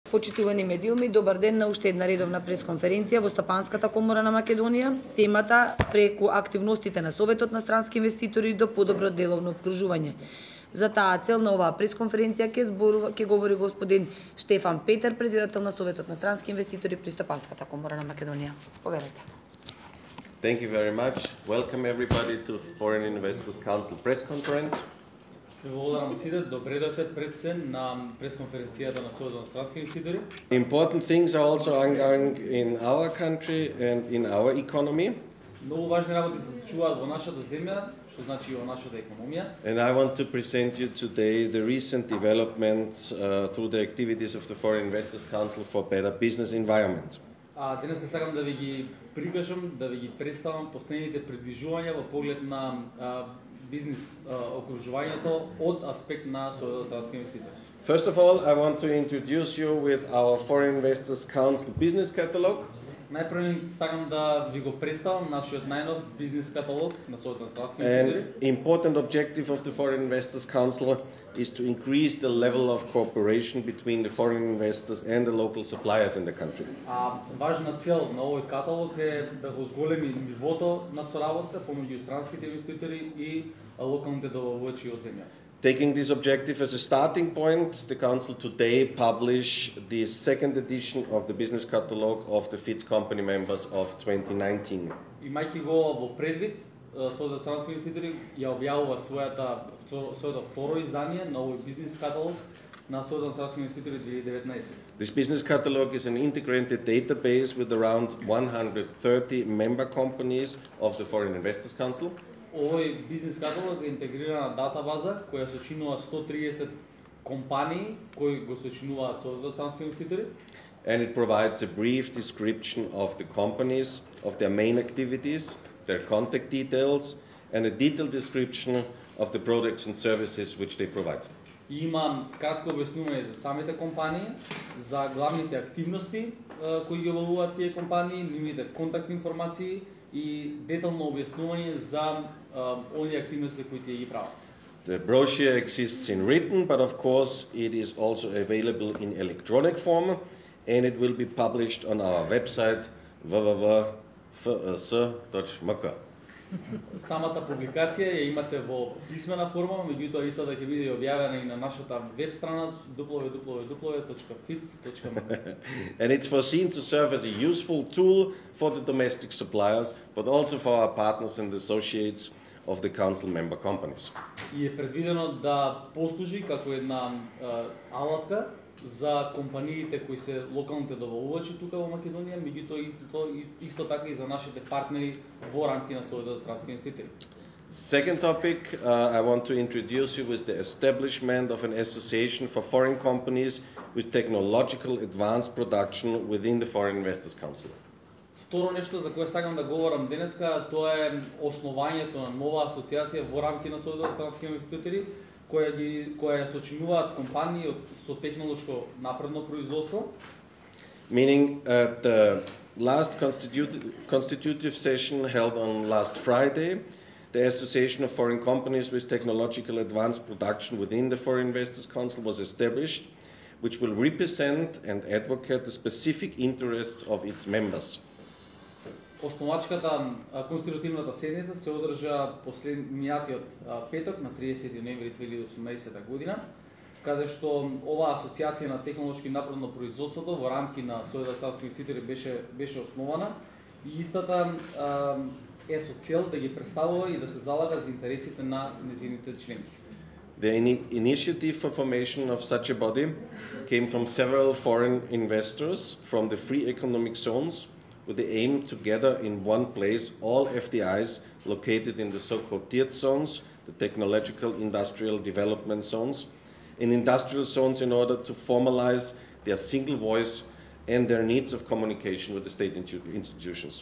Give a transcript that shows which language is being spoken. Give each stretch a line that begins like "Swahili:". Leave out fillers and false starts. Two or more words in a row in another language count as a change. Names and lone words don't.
Macedonian: Почитувани медиуми, добар ден на уште една редовна пресконференција во Стопанската комора на Македонија. Темата преку активностите на Советот на странски инвеститори до подобро деловно обкружување. За таа цел на оваа пресконференција ќе говори господин Штефан Петер, председател на Советот на странски инвеститори при Стопанската комора на Македонија. Поверете.
English: Thank you very much. Welcome everybody to Foreign Investors Council press conference.
Macedonian: Благодарам сите, добре дојдете пред се на пресконференцијата на Советот на странски инвеститори.
English: Important things are also ongoing in our country and in our economy.
Macedonian: Многу важни работи се случуваат во нашата земја, што значи и во нашата економија.
English: And I want to present you today the recent developments through the activities of the Foreign Investors Council for better business environment.
Macedonian: Денес сакам да ви ги прикажам, да ви ги представам последните придвижувања во поглед на бизнес окружувањето од аспект на Советот на странски инвеститори.
English: First of all, I want to introduce you with our Foreign Investors Council business catalog.
Macedonian: Најпрво сакам да ви го представам нашиот најнов бизнес каталог на Советот на странски
English: An
Macedonian: инвеститори.
English: important objective of the Foreign Investors Council is to increase the level of cooperation between the foreign investors and the local suppliers in the country.
Macedonian: Важна цел на овој каталог е да го зголеми нивото на соработка помеѓу странските инвеститори и локалните добавувачи од земјата.
English: Taking this objective as a starting point, the Council today publish the second edition of the business catalog of the FITS company members of 2019.
Macedonian: Имајќи го во предвид, Советот на странски инвеститори ја објавува своето второ издание на овој бизнес каталог на Советот на странски инвеститори 2019.
English: This business catalog is an integrated database with around 130 member companies of the Foreign Investors Council.
Macedonian: Овој бизнес каталог е интегрирана датабаза која сочинува 130 компании кои го сочинуваат Советот на странски инвеститори.
English: And it provides a brief description of the companies, of their main activities, their contact details, and a detailed description of the products and services which they provide.
Macedonian: Има кратко објаснување за самите компании, за главните активности кои ги обавуваат тие компании, нивните контактни информации и детално објаснување за оние активности кои тие ги прават.
English: The brochure exists in written, but of course it is also available in electronic form, and it will be published on our website www.fs.mk.
Macedonian: Самата публикација ја имате во писмена форма, меѓутоа истата ќе биде објавена и на нашата веб страна www.fits.mk.
English: And it's foreseen to serve as a useful tool for the domestic suppliers, but also for our partners and associates of the council member companies.
Macedonian: И е предвидено да послужи како една алатка за компаниите кои се локалните добавувачи тука во Македонија, меѓутоа исто така и за нашите партнери во рамки на Советот на странски инвеститори.
English: Second topic, I want to introduce you with the establishment of an association for foreign companies with technological advanced production within the Foreign Investors Council.
Macedonian: Второ нешто за кое сакам да говорам денеска, тоа е основањето на нова асоциација во рамки на Советот на странски инвеститори, која ја сочинуваат компании со технолошко напредно производство.
English: Meaning at the last constitutive session held on last Friday, the Association of Foreign Companies with Technological Advanced Production within the Foreign Investors Council was established, which will represent and advocate the specific interests of its members.
Macedonian: Основачката конститутивната седница се одржа последниот петок на 30 ноември 2018 година, каде што оваа асоциација на технолошки напредно производството во рамки на Советот на странски инвеститори беше основана и истата е со цел да ги представува и да се залага за интересите на незините членки.
English: The initiative for formation of such a body came from several foreign investors from the free economic zones, with the aim to gather in one place all FDIs located in the so-called tiered zones, the technological industrial development zones, in industrial zones in order to formalize their single voice and their needs of communication with the state institutions.